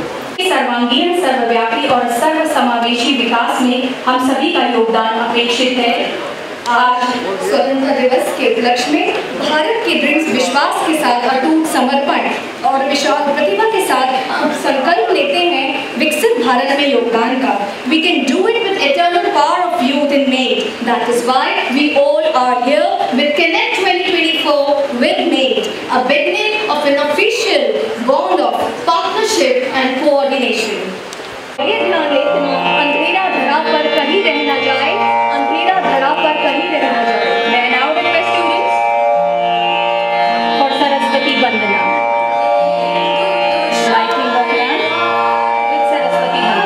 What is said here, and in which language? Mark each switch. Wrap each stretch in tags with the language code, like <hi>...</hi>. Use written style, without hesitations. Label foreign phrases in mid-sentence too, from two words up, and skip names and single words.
<hi>सर्वांगीण, सर्वव्यापी और सर्वसमावेशी विकास में हम सभी का योगदान अपेक्षित है। आज स्वतंत्रता दिवस के उपलक्ष्य में भारत के दृढ़ विश्वास के साथ अटूट समर्पण और विशाल प्रतिभा के साथ हम संकल्प लेते हैं विकसित भारत में योगदान का।</hi> <en>We can do it with eternal power of youth in MADE. That is why we all are here with Connect 2024 with MADE, a beginning of an official bond of partnership and coordination.</en> <hi>अंधेरा धरा पर कहीं रह न जाए, अंधेरा धरा पर कहीं रह न जाए।</hi> <en>मैं now request students for</en> <hi>सरस्वती वंदना।</hi> <en>Lighting of lamp with सरस्वती</en>